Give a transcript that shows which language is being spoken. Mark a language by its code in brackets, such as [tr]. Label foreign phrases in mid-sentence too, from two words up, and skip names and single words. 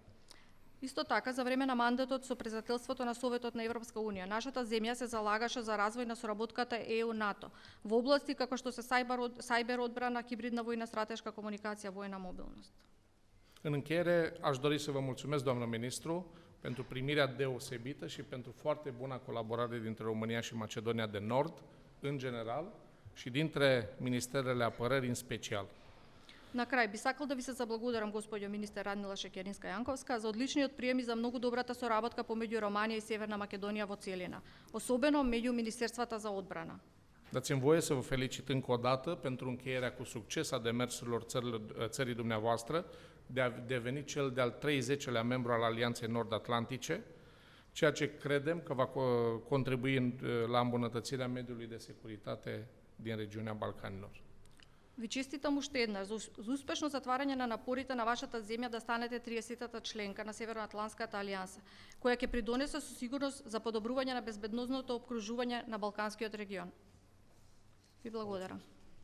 [mk] Исто така, за време на мандатот со председателството на Советот на Европска Унија, нашата земја се залагаше за развој на соработката ЕУ-НАТО во области како што се сајбер одбрана, хибридна војна, стратешка комуникација, војна мобилност. [ro] În încheiere, aș dori să vă mulțumesc, doamnă ministru, pentru primirea deosebită și pentru foarte bună colaborare dintre România și Macedonia de Nord, în general, și dintre Ministerele Apărării în special. [mk] На крај би сакал да ви се заблагодарам, господјо министер Радмила Шекеринска-Јанковска, за одличниот прием и за многу добрата соработка помеѓу Романија и Северна Македонија во целина, особено меѓу Министерствата за одбрана. [ro] Dați-mi voie să vă felicit încă o dată pentru încheierea cu succes a demersurilor țării dumneavoastră de a deveni cel de-al 30-lea membru al Alianței Nord-Atlantice, ceea ce credem că va contribui la îmbunătățirea mediului de securitate din regiunea Balcanilor. [mk] Ви честитам уште еднаш за успешно затварање на напорите на вашата земја да станете 30-та членка на Северноатлантската алијанса, која ќе придонесе со сигурност за подобрување на безбедносното опкружување на Балканскиот регион. Ви благодарам.